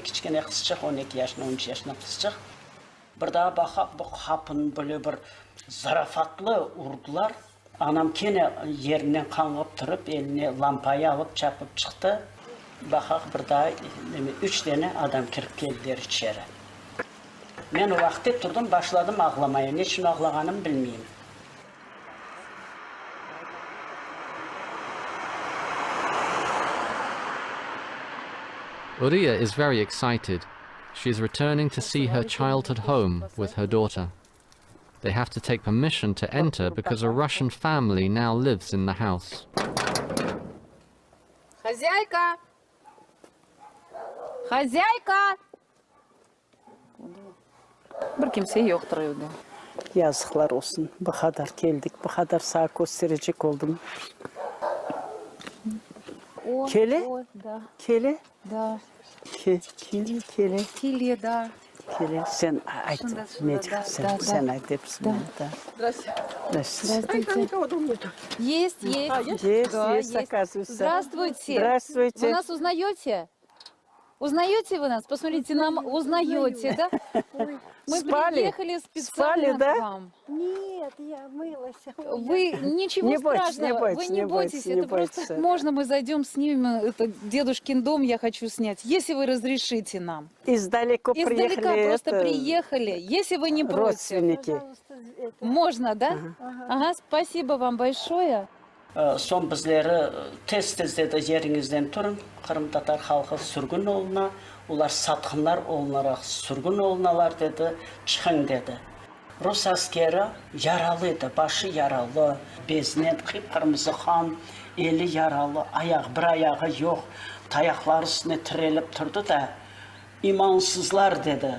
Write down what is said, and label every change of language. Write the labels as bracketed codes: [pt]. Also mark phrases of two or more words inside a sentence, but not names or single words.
[crh] Küçükene kızcık, 12 yaşında, 13 yaşında kızcık. Bir daha bakıp bu kapın böyle bir zarafatlı urdular. Anam kene yerinden kanıp durup eline lampayı alıp çapıp çıktı. Bakak bir daha 3 tane adam kirip geldiler içeri. Ben o vakti durdum, başladım ağlamaya. Ne için ağlaganım bilmeyeyim. [en] Uriya is very excited. She is returning to see her childhood home with her daughter. They have to take permission to enter because a Russian family now lives in the house. [ru] Хозяйка! Хозяйка! [crh] Bir kimse yoktur evde. Yazıklar olsun. Bu kadar geldik, bu kadar sağ gösterecek oldum. Kele? [ru] Da. [crh] Kele? [ru] Da. [crh] Kele? [ru] Килья, да. [crh] Kele. Sen ait. Sen ait hepsini. [ru] Здравствуйте. Есть, есть. Есть, Да, есть, оказывается. Здравствуйте. Здравствуйте. Вы нас узнаете? Узнаете вы нас? Посмотрите, нам узнаете, да? Мы приехали специально к вам. Нет, я мылась. Вы ничего страшного, вы не бойтесь, это просто можно мы зайдем, снимем это дедушкин дом, я хочу снять, если вы разрешите нам. Издалека просто приехали, если вы не против. Родственники. Можно, да? Ага, спасибо вам большое. [crh] Son bizleri tez dedi yerinizden turun. Kırım Tatar halkı sürgün oluna, ular satqınlar olarak sürgün olunalar dedi, çıkın dedi. Rus askeri yaralıydı, başı yaralı, bezinen kıpkırmızı kan, eli yaralı, bir ayağı yok, tayakları üstüne tirelip durdu da, imansızlar dedi.